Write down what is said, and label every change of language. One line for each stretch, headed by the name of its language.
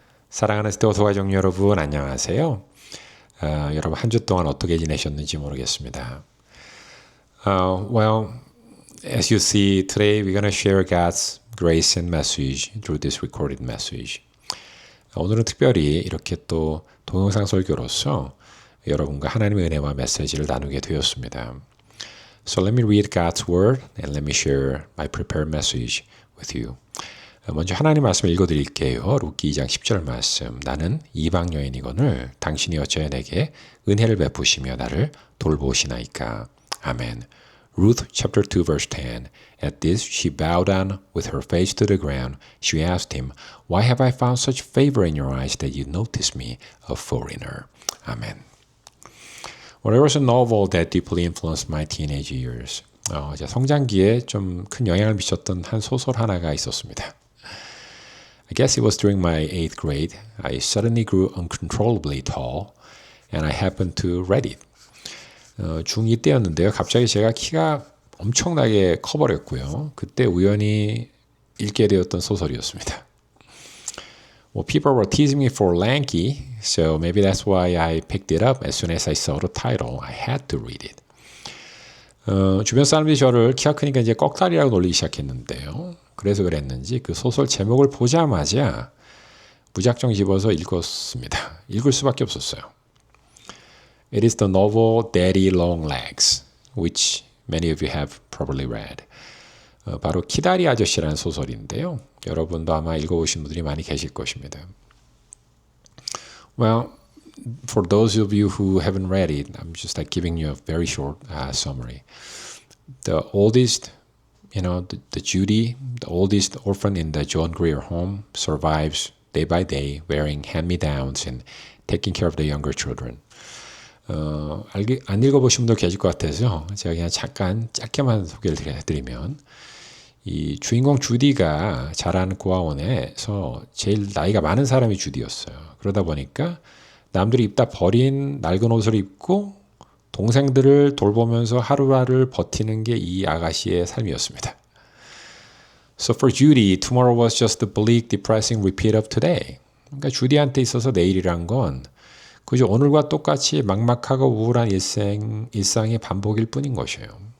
Korean: 사랑하는 스티어워터 가족 여러분, 안녕하세요. 여러분 한 주 동안 어떻게 지내셨는지 모르겠습니다.
English: Well, as you see, today we're going to share God's grace and message through this recorded message.
Korean: 오늘은 특별히 이렇게 또 동영상 설교로서 여러분과 하나님의 은혜와 메시지를 나누게 되었습니다.
English: So let me read God's word and let me share my prepared message with you.
Korean: 먼저 하나님 말씀을 읽어드릴게요. 룻기 2장 10절 말씀. 나는 이방 여인이거늘 당신이 어찌하여 내게 은혜를 베푸시며 나를 돌보시나이까.
English: 아멘. Ruth chapter 2 verse 10. At this she bowed down with her face to the ground. She asked him, Why have I found such favor in your eyes that you notice me, a foreigner? Amen. Well, there was a novel that deeply influenced my teenage years.
Korean: 제 성장기에 좀 큰 영향을 미쳤던 한 소설 하나가 있었습니다.
English: I guess it was during my 8th grade. I suddenly grew uncontrollably tall and I happened to read it.
Korean: 중2 때였는데요. 갑자기 제가 키가 엄청나게 커버렸고요. 그때 우연히 읽게 되었던 소설이었습니다.
English: Well, people were teasing me for lanky, so maybe that's why I picked it up as soon as I saw the title. I had to read it.
Korean: 주변 사람들이 저를 키가 크니까 이제 꺽다리라고 놀리기 시작했는데요. 그래서 그랬는지 그 소설 제목을 보자마자 무작정 집어서 읽었습니다. 읽을 수밖에 없었어요.
English: It is the novel Daddy Long Legs, which many of you have probably read.
Korean: 바로 키다리 아저씨라는 소설인데요. 여러분도 아마 읽어보신 분들이 많이 계실 것입니다.
English: Well, for those of you who haven't read it, I'm just giving you a very short summary. The oldest, the Judy, the oldest orphan in the John Grier home, survives day by day, wearing hand-me-downs and taking care of the younger children.
Korean: 안 읽어보신 분들 계실 것 같아서 제가 그냥 잠깐 짧게만 소개를 해드리면 이 주인공 주디가 자란 고아원에서 제일 나이가 많은 사람이 주디였어요. 그러다 보니까 남들이 입다 버린 낡은 옷을 입고 동생들을 돌보면서 하루하루를 버티는 게 이 아가씨의 삶이었습니다.
English: So for Judy, tomorrow was just the bleak, depressing repeat of today.
Korean: 그러니까 주디한테 있어서 내일이란 건 그저 오늘과 똑같이 막막하고 우울한 일상의 반복일 뿐인 것이에요.